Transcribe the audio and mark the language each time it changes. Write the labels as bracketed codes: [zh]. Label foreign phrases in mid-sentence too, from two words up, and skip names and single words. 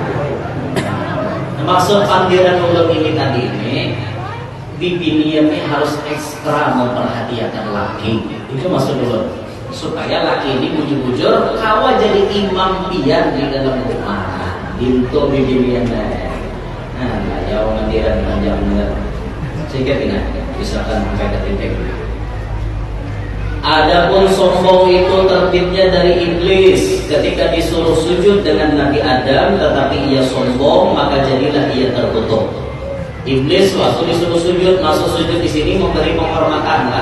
[bjn] Maksud panggilan ulun ini tadi ini, bininya harus ekstra memperhatikan laki. Itu maksud ulun. Supaya laki ini bujur-bujur kawa jadi imam pian di dalam rumah. Bintu bibinian dah. Nah, jauh mandiran panjang benar. [id] Sehingga tidak misalkan sampai ke titik. Adapun sombong itu terbitnya dari iblis ketika disuruh sujud dengan Nabi Adam, tetapi ia sombong maka jadilah ia terkutuk. Iblis waktu disuruh sujud, masuk sujud di sini memberi penghormatan lah.